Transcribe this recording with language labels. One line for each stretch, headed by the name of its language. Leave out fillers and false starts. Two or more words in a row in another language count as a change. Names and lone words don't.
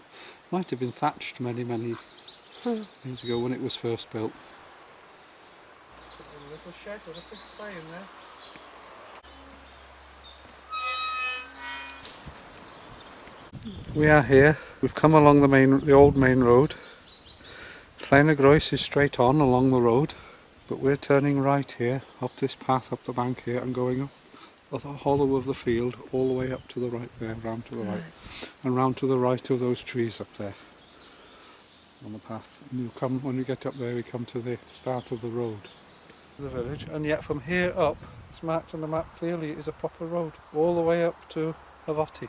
English: Might have been thatched many years ago when it was first built. A little shed with a pigsty in there. We are here. We've come along the old main road. Llaen y Groes is straight on along the road, but we're turning right here, up this path, up the bank here, and going up the hollow of the field, all the way up to the right there, round to the right, and round to the right of those trees up there on the path. And when you get up there, we come to the start of the road, the village, and yet from here up, it's marked on the map clearly, it is a proper road, all the way up to Hafoti.